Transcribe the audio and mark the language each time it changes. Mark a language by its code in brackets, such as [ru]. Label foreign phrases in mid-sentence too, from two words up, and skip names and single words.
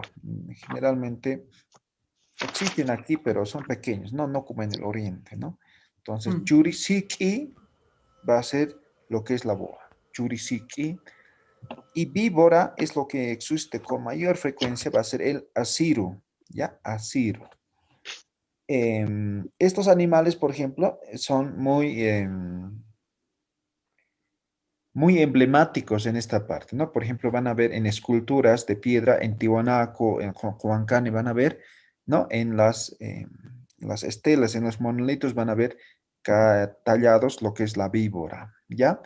[es] Generalmente existen aquí, pero son pequeños, ¿no? No como en el oriente, ¿no? Entonces, churisiki va a ser lo que es la boa. Churisiki. Y víbora es lo que existe con mayor frecuencia, va a ser el asiro, ¿ya? Asiro. Estos animales, por ejemplo, son muy emblemáticos en esta parte, ¿no? Por ejemplo, van a ver en esculturas de piedra en Tiwanaku, en Huancane, van a ver, ¿no? En las estelas, en los monolitos van a ver tallados lo que es la víbora, ¿ya?